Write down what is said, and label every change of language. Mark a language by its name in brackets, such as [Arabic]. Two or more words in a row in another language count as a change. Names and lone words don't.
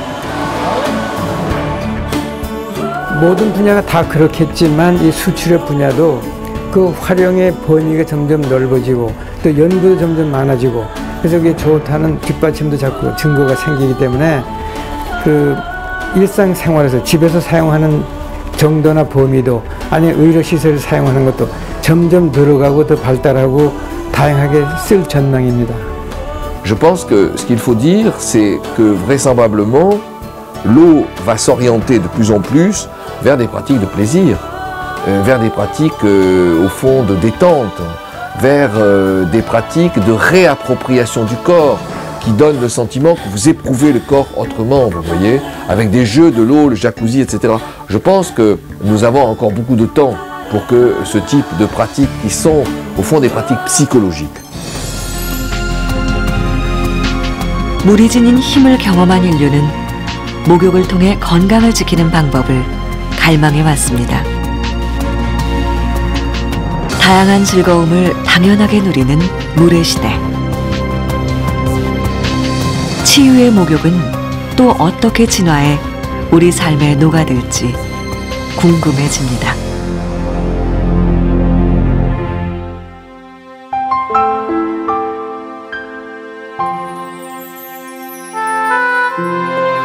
[Korean] 모든 분야가 다 그렇겠지만 이 수치료 분야도 그 활용의 범위가 점점 넓어지고 또 연구도 점점 많아지고 그래서 그게 좋다는 뒷받침도 자꾸 증거가 생기기 때문에 그 일상생활에서 집에서 사용하는 정도나 범위도 아니면 의료시설을 사용하는 것도 점점 늘어가고 더 발달하고 다양하게 쓸 전망입니다. [French] Je pense que ce qu'il faut dire, c'est que vraisemblablement, l'eau va s'orienter de plus en plus vers des pratiques de plaisir, vers des pratiques au fond de détente, vers des pratiques de réappropriation du corps, qui donne le sentiment que vous éprouvez le corps autrement, vous voyez, avec des jeux de l'eau, le jacuzzi, etc. Je pense que nous avons encore beaucoup de temps pour que ce type de pratiques qui sont au fond des pratiques psychologiques. [Korean] 물이 지닌 힘을 경험한 인류는 목욕을 통해 건강을 지키는 방법을 갈망해 왔습니다. 다양한 즐거움을 당연하게 누리는 물의 시대. 치유의 목욕은 또 어떻게 진화해 우리 삶에 녹아들지 궁금해집니다. [English] Thank you.